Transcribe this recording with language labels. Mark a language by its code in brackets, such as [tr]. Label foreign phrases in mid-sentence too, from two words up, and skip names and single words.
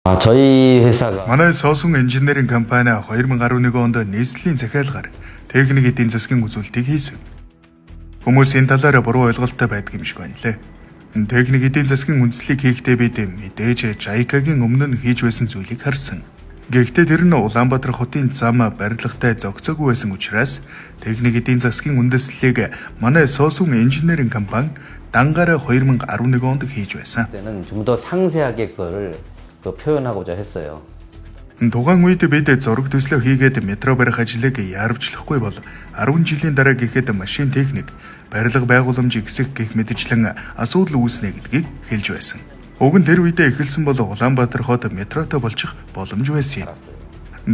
[ko] 저희 회사가 [mn] манай Sosun Engineering компани 2011 онд нийслэлийн захиалгаар техник эдийн засгийн үзүүлэлтийг хийсэн. Хүмүүс энэ талаараа буруу ойлголттой байдаг юм шиг байна лээ. Техник эдийн засгийн үндэслэлийг хийхдээ бид мэдээж JICA-гийн өмнө нь хийж байсан зүйлийг харсан. Гэхдээ тэр нь Улаанбаатар хотын зам барилгатай зогцоогүй байсан учраас техник эдийн засгийн үндэслэлийг манай Sosun Engineering компани дангаараа 2011 онд хийж байсан. [ko] 때는 좀 더 상세하게 그거를 표현하고자 했어요. [mn] Тухайн үед бид зураг төслөө хийгээд метро барих ажлыг яарвчлахгүй бол 10 жилийн дараа гэхэд машин техник, барилга байгууламжийн хэсэг гэх мэтчлэн асуудал үүснэ гэдгийг хэлж байсан. Уг нь тэр үедээ эхэлсэн бол Улаанбаатар хот метротой болчих боломж байсан юм.